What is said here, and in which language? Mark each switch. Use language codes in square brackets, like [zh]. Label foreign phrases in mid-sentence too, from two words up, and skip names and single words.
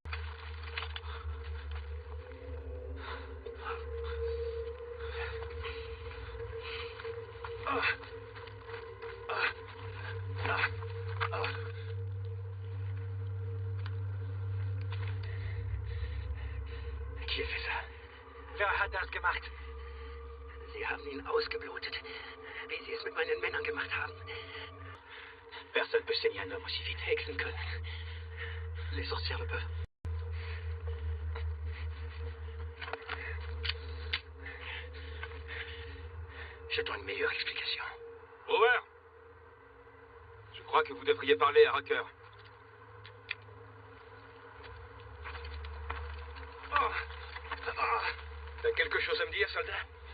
[fr] Qui a fait ça? [de] Wer hat das gemacht? Sie haben ihn ausgeblutet, wie Sie es mit meinen Männern gemacht haben. [fr] Personne peut saigner un homme aussi vite. [de] Hexen können. [fr] Les sorcières le peuvent. J'attends une meilleure explication. Brewer, je crois que vous devriez parler à Rocker. T'as quelque chose à me dire, soldat?